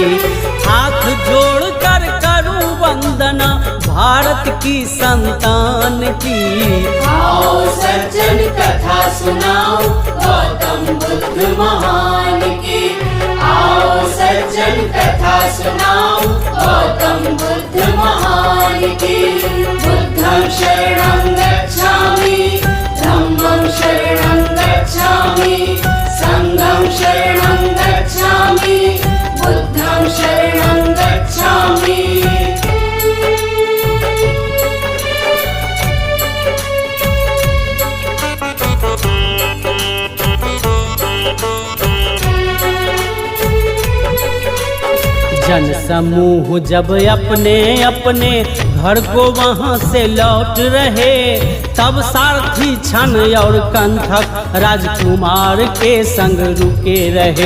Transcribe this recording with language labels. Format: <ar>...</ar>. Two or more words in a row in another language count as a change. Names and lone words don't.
<hi>हाथ जोड़ कर करूं वंदना भारत की संतान की। आओ सज्जन कथा सुनाओ गौतम बुद्ध महान की। आओ सज्जन कथा सुनाओ गौतम बुद्ध महान की।</hi> <pi>बुद्धं शरणं गच्छामि, धम्मं शरणं गच्छामि, संघं शरणं गच्छामि, बुद्धं शरणं गच्छामि।</pi> <hi>जन समूह जब अपने अपने घर को वहां से लौट रहे, तब सारथी छन और कंठक राजकुमार के संग रुके रहे।</hi>